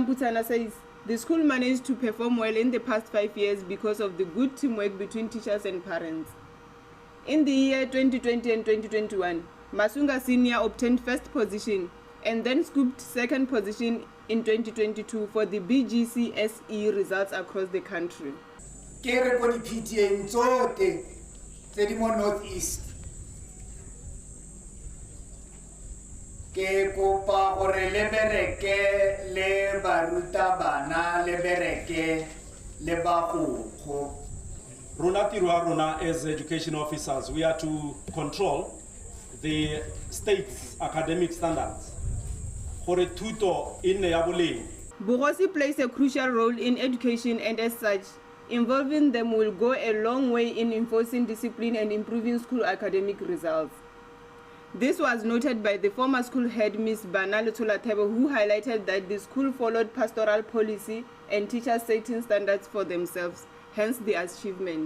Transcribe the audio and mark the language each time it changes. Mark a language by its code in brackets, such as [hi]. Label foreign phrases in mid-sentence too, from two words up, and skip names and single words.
[en] Mbutana says the school managed to perform well in the past 5 years because of the good teamwork between teachers and parents. In the year 2020 and 2021, Masunga Senior obtained first position and then scooped second position in 2022 for the BGCSE results across the country. [tn] Ke kopa gore le bereke le barutabana le bereke le bagokgo. Rona tiro ya rona [en] as education officers, we are to control the state's academic standards. [tn] Gore thuto e nne ya boleng. [en] Bogosi plays a crucial role in education, and as such, involving them will go a long way in enforcing discipline and improving school academic results. This was noted by the former school head, Ms. Banale Tulatebo, who highlighted that the school followed pastoral policy and teachers setting standards for themselves, hence the achievement.